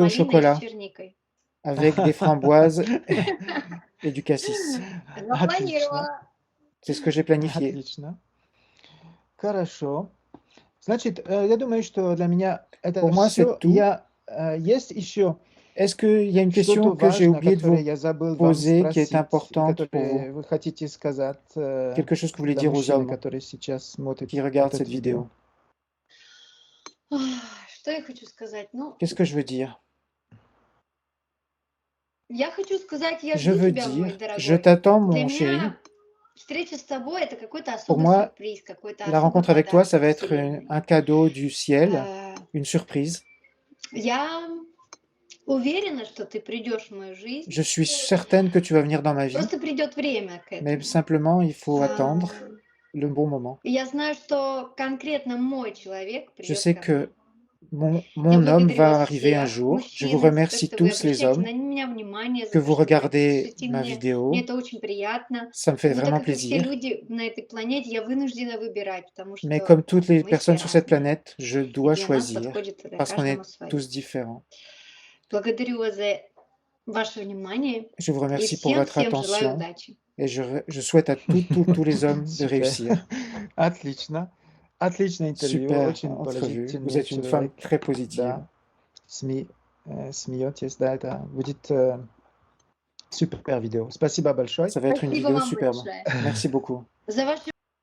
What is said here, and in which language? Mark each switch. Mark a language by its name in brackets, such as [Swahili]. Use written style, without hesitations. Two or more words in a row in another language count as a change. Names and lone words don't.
[Russian] малиной и с chocolat черникой. [French] avec des framboises et du cassis. [Russian] Запланировала. [French] C'est ce que j'ai planifié. [Russian] Отлично. Хорошо. Значит, я думаю, что для меня это [French] Pour moi, c'est [Russian] все. [French] tout. [Russian] Есть еще [French] Est-ce qu'il y a une question [Russian] что-то [French] que j'ai [Russian] важное, [French] oublié de [Russian] которое [French] vous [Russian] я забыл вам [French] poser, qui est [Russian] спросить, [French] importante pour [Russian] которое [French] vous? [Russian] вы хотите сказать [French] Quelque chose que vous voulez [Russian] для [French] dire aux [Russian] мужчины, [French] hommes [Russian] который сейчас смотрит [French] qui regardent [Russian] этот [French] cette vidéo? [Russian] Что я хочу сказать? Ну, [French] Qu'est-ce que je veux dire? [Russian] я хочу сказать, я [French] Je [Russian] жду [French] veux [Russian] тебя, мой [French] dire, je [Russian] дорогой. [French] t'attends, [Russian] Для [French] mon chéri. [Russian] меня встреча с тобой это какой-то [French] Pour [Russian] особый [French] moi, [Russian] сюрприз, какой-то [French] la [Russian] особый [French] rencontre avec toi, [Russian] подарок [French] ça va [Russian] от [French] être un [Russian] Вселенной. [French] cadeau du ciel, Э, une surprise. [Russian] Я уверена, что ты придешь в мою жизнь. [French] Je suis certaine que tu vas venir dans ma vie, [Russian] Просто придет время к [French] mais [Russian] этому. [French] simplement, il faut attendre А, le bon moment. [Russian] и я знаю, что конкретно мой человек [French] Je [Russian] придет [French] sais [Russian] ко мне. [French] que [Russian] Я [French] mon homme [Russian] благодарю [French] va [Russian] вас [French] arriver un [Russian] всех, [French] jour. Je vous [Russian] мужчины, за то, [French] remercie [Russian] что вы [French] tous les [Russian] обращаете [French] hommes [Russian] на меня внимание, [French] que [Russian] за то, [French] vous [Russian] что вы [French] regardez [Russian] пишете [French] ma [Russian] мне. Мне [French] vidéo. [Russian] это очень приятно. [French] Ça me fait [Russian] Но так [French] vraiment [Russian] как и все [French] plaisir. [Russian] люди на этой планете, я вынуждена выбирать, потому [French] Mais [Russian] что [French] comme toutes les [Russian] мы все [French] personnes sur cette [Russian] разные. [French] planète, je [Russian] И [French] dois [Russian] для нас [French] choisir [Russian] подходит [French] parce qu'on [Russian] каждому [French] est [Russian] свое. [French] tous différents. [Russian] Благодарю вас за ваше внимание [French] Je vous [Russian] и [French] remercie pour [Russian] всем [French] votre [Russian] желаю [French] attention [Russian] удачи. [French] et je souhaite à tous les hommes de [Russian] Супер. [French] réussir. [Russian] Отлично. Отличное интервью, [French] Super [Russian] очень [French] entrevue. Vous [Russian] положительный [French] êtes une femme [Russian] человек. [French] très positive. [Russian] Да, смеетесь, да, это будет супер видео. Спасибо большое. [French] Ça va être une [Russian] Спасибо [French] vidéo [Russian] вам [French] superbe. [Russian] большое [French] Merci beaucoup. [Russian] за ваше